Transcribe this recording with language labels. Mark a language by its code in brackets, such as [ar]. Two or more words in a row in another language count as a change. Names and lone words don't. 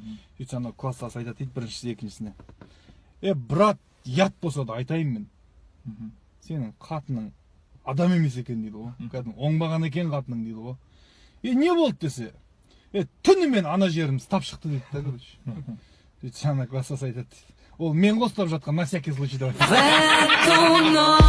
[kk] Сөйтсе анау класстас айтады дейді біріншісі екіншісіне. Брат, ят болса да айтайын мен. Сенің қатының адам емес екен дейді ғой. Оңбаған екен қатының дейді ғой. Не болды десе? Түнімен ана жеріміз тап шықты дейді да, короче. Сөйтсе ана класстас айтады. Ол мен қостап жатқан [ru] на всякий случай [kk] деп айтады.